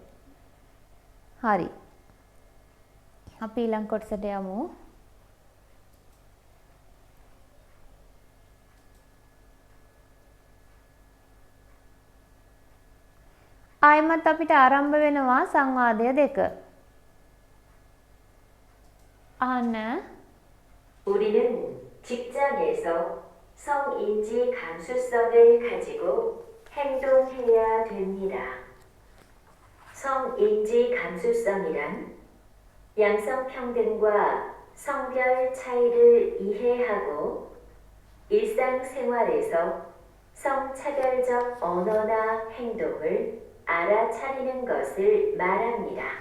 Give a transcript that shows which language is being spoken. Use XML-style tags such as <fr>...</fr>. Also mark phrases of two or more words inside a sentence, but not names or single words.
<si>හරි. අපි ඊළඟ කොටසට යමු. ආයිමත් අපිට ආරම්භ වෙනවා සංවාදය දෙක. අහන්න.</si> <ko>우리는 직장에서 성인지 감수성을 가지고 행동해야 됩니다. 성인지 감수성이란 양성평등과 성별 차이를 이해하고 일상생활에서 성차별적 언어나 행동을 알아차리는 것을 말합니다.</ko>